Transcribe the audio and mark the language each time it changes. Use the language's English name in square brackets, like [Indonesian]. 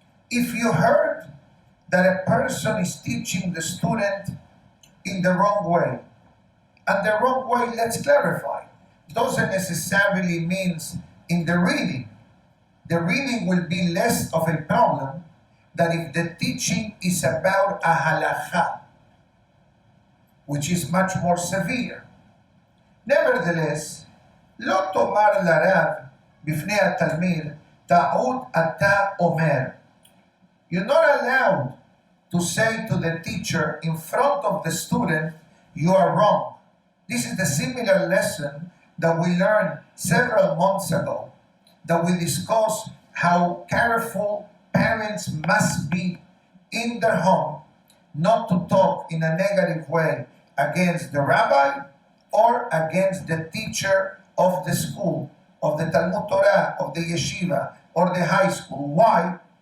[English] If you heard that a person is teaching the student in the wrong way, and the wrong way, let's clarify, doesn't necessarily means in the reading. The reading will be less of a problem than if the teaching is about a halacha, which is much more severe. Nevertheless, [Hebrew] לא תאמר לרב בפני התלמיד, טעות אתה אומר. [English] You're not allowed to say to the teacher in front of the student, you are wrong. This is the similar lesson that we learned several months ago, that we discussed how careful parents must be in their home not to talk in a negative way against the rabbi or against the teacher of the school, of the Talmud Torah, of the yeshiva, or the high school. Why?